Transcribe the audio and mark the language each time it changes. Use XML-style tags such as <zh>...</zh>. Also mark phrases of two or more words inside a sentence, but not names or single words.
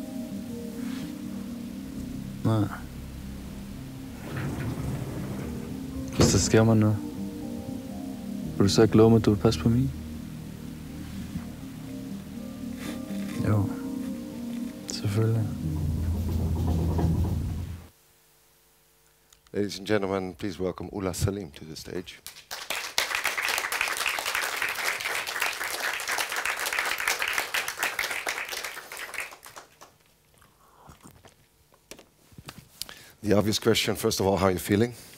<da>Nej. Hvis der sker mig noget, vil du så ikke love mig, at du vil passe på mig? Jo. Selvfølgelig.</da> <en>Ladies and gentlemen, please welcome Ulaa Salim to the stage. The obvious question, first of all, how are you feeling?</en>